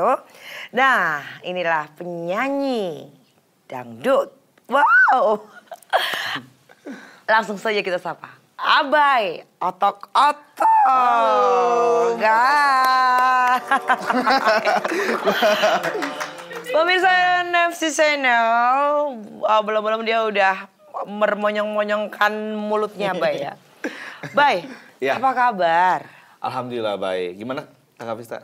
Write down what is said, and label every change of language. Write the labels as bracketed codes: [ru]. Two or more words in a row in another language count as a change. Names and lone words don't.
[id] Nah, inilah penyanyi dangdut. Wow. Langsung saja kita sapa. Abai, otok-otok. Pemirsa NFC Channel, belum-belum dia udah mermonyong-monyongkan mulutnya, Bay ya. Bay, Ya. apa kabar? Alhamdulillah baik. Gimana Kakak Vista?